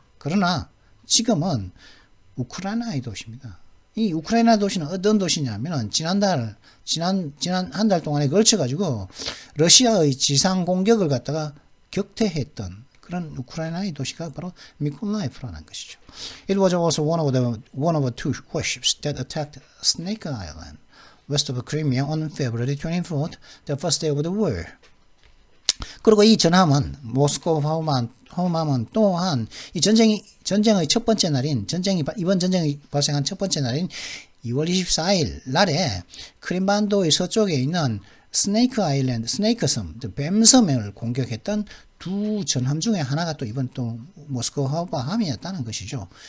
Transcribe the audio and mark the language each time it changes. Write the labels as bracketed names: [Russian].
[Korean] 그러나 지금은 우크라이나의 도시입니다. 이 우크라이나 도시는 어떤 도시냐면은 지난 한 달 동안에 걸쳐가지고 러시아의 지상 공격을 갖다가 격퇴했던 그런 우크라이나의 도시가 바로 미콜라이프라는 것이죠. [English] It was also one of the two warships that attacked Snake Island, west of Crimea on February 24th, the first day of the war. [Korean] 그리고 이 전함은 모스크바함은 또한 이 전쟁의 첫 번째 날인 이번 전쟁이 발생한 첫 번째 날인 2월 24일 날에 크림반도의 서쪽에 있는 스네이크 섬, 뱀섬을 공격했던 두 전함 중에 하나가 또 이번 또 모스크바함이었다는 것이죠.